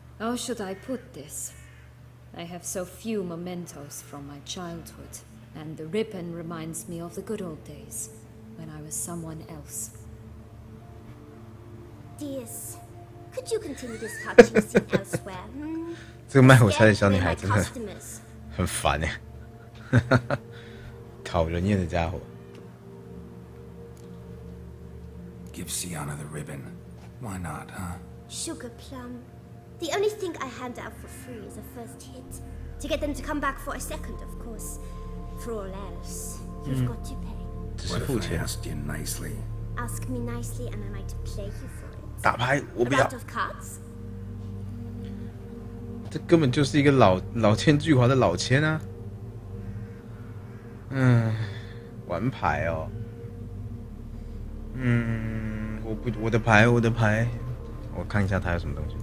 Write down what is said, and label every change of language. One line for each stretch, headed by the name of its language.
English: How should I put this? I have so few mementos from my childhood, and the ribbon reminds me of the good old days, when I was someone else. Dears, could you continue this touching scene elsewhere?
Chinese: 这个卖火柴的小女孩真的很烦哎，讨人厌的家伙。
English: Give Sienna the ribbon. Why not, huh? Sugar plum. The only thing I hand out for free is a first hit. To get them to come back for a second, of course. For all else, you've got to pay. What if I asked you nicely? Ask me nicely and I might play you for it.
Chinese: 打牌，我不
English: A
Chinese: 要。
English: round of cards?
Chinese: 这根本就是一个老千巨华的老千啊！玩牌哦。我的牌，我看一下他有什么东西。